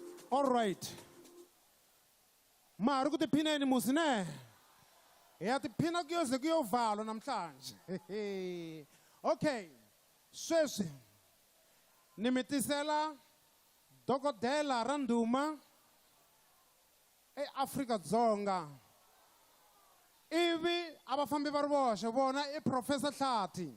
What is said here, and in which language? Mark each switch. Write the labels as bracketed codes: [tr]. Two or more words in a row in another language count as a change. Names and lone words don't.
[en] All right. [ts] Mari ku tiphina yini musi ne? Ya tiphina kuyoze kuyovalwa namhlanje. Okay. Sweswi nimitisela dokodela Randuma eAfrika-Dzonga. Ivi abafambi va ri voxe vona i Professor Hlati.